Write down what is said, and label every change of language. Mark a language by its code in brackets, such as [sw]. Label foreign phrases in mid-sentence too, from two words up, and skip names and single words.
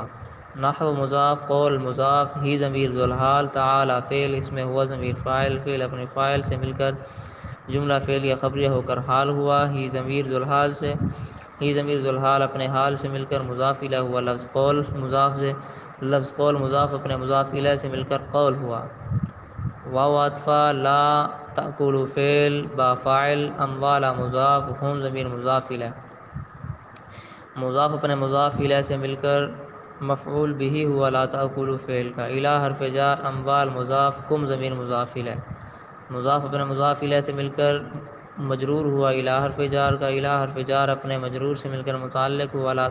[ur] نحو مضاف، قول مضاف، ہی ضمیر ذوالحال، تعالی فعل، اس میں ہوا ضمیر فاعل، فعل اپنے فاعل سے مل کر جملہ فعلیہ خبریہ ہو کر حال ہوا، ہی ضمیر ذوالحال سے، ہی ضمیر ذوالحال اپنے حال سے مل کر مضاف الیہ ہوا، لفظ قول مضاف سے، لفظ قول مضاف اپنے مضاف الیہ سے مل کر قول ہوا۔ واو عطفہ، [ar] لا تأکلوا [ur] فعل، با فاعل، اموال مضاف، ہم ضمیر مضاف الیہ، مضاف اپنے مضاف الیہ سے مل کر مفعول بہ ہوا [ar] لا تأکلوا [ur] فعل کا، الہ حرف جار، اموال مضاف، کم ضمیر مضاف الیہ، مضاف اپنے مضاف الیہ سے مل کر مجرور ہوا الہ حرف جار کا، الہ حرف جار اپنے مجرور سے مل کر متعلق ہوا لا